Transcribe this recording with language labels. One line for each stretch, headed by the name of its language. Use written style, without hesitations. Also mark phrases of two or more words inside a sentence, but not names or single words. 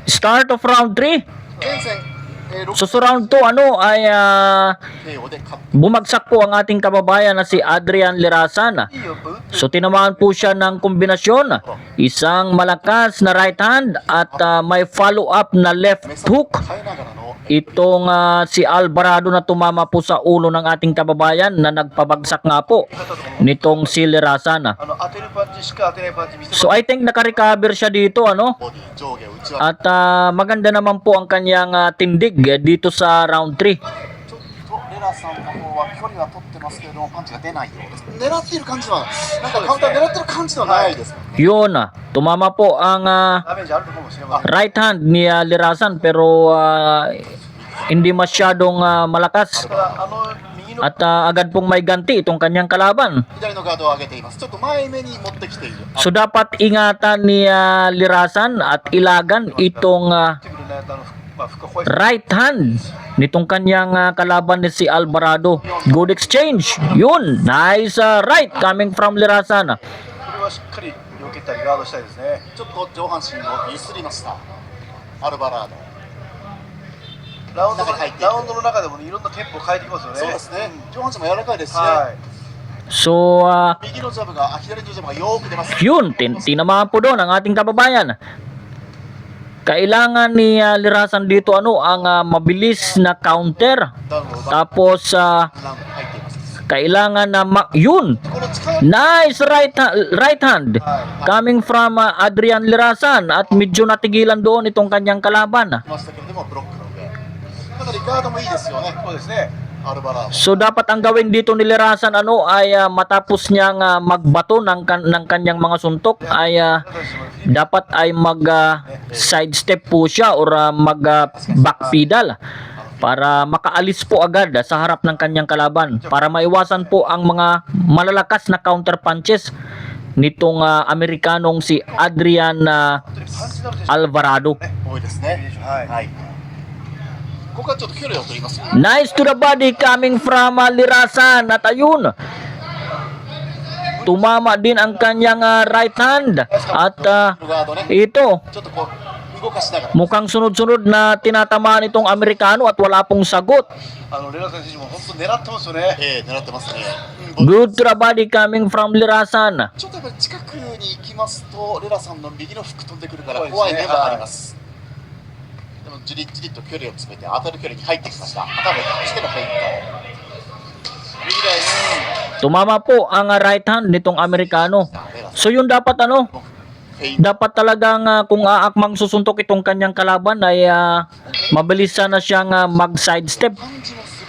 English: Start of round 3.
Japanese: 現在6
Filipino: So sa round 2 ay
Japanese: KO で勝って
Filipino: bumagsak po ang ating kababayan na si Adrian Lerasan.
Japanese: いいよブー
Filipino: So tinamaan po siya ng kombinasyon, isang malakas na
English: right hand
Filipino: at may
English: follow up
Filipino: na left
Japanese: 目先
Filipino: hook.
Japanese: 変えながらの
Filipino: Itong si Alvarado na tumama po sa ulo ng ating kababayan na nagpabagsak nga po nitong si Lerasan.
Japanese: 当てるパンチしか当てないパンチ見せ
English: So I think
Filipino: naka-recover siya dito
Japanese: ボディ上下内輪
Filipino: at maganda naman po ang kanyang tindig dito sa round 3.
Japanese: ちょっとレラさんの方は距離は取ってますけれどもパンチが出ないようです狙っている感じはなんかカウンター狙ってる感じではないですもんね
Filipino: Yun, tumama po ang
Japanese: ダメージあるのかもしれません
English: right hand
Filipino: ni Lerasan pero hindi masyadong malakas
Japanese: ただ右の
Filipino: at agad pong may ganti itong kanyang kalaban.
Japanese: 左のガードを上げていますちょっと前目に持ってきている
Filipino: So dapat ingatan ni Lerasan at ilagan itong
Japanese: ってくるね深ホイ
English: right hand
Filipino: nitong kanyang kalaban ni si Alvarado.
English: Good exchange. Yun, nice right coming from Lerasan.
Japanese: これはしっかり避けたりガードしたいですねちょっと上半身を揺すりましたアルバラードラウンドの中でも、ね、いろんなテンポを変えてきますよねそうですね上半身も柔らかいですし、
Filipino: So
Japanese: 右のジャブが左のジャブがよく出ます
Filipino: yun, tinamaan po doon ang ating kababayan. Kailangan ni Lerasan dito ang mabilis na counter.
Japanese: ダウンを奪って
Filipino: Tapos
Japanese: ラウンドに入っています
Filipino: kailangan na yun.
Japanese: この力
English: Nice right hand coming from
Filipino: Adrian Lerasan at medyo natigilan doon itong kanyang kalaban.
Japanese: ましたけれどもブロックの上かなりガードもいいですよねそうですねアルバラード
Filipino: So dapat ang gawin dito ni Lerasan ay matapos niyang magbato ng kanyang mga suntok ay dapat ay mag sidestep po siya or mag back pedal para makaalis po agad sa harap ng kanyang kalaban para maiwasan po ang mga malalakas na
English: counter punches
Filipino: nitong Amerikanong si Adrian
Japanese: 本当にパンチのある選手
Filipino: Alvarado.
Japanese: 多いですねはいここはちょっと距離を取ります
English: Nice to the body coming from Lerasan
Filipino: at ayun. Tumama din ang kanyang
English: right hand
Filipino: at
Japanese: ガードね
Filipino: ito
Japanese: ちょっとこう動かしながら
Filipino: Mukhang sunod-sunod na tinatamaan itong Amerikano at wala pong sagot.
Japanese: レラ選手も本当狙ってますよね。狙ってますね、
English: Good trabadi coming from Lirasan.
Japanese: ちょっとやっぱり近くに行きますとレラさんの右のフック飛んでくるから怖いですね怖い面はあります、でもじりじりと距離を詰めて当たる距離に入ってきました。頭をしてのフェイント、右台
Filipino: Tumama po ang
English: right hand
Filipino: nitong Amerikano. So yun dapat ano,
Japanese: フェイント
Filipino: dapat talagang kung aakmang susuntok itong kanyang kalaban ay mabilis sana siyang mag-sidestep.
Japanese: 感じもする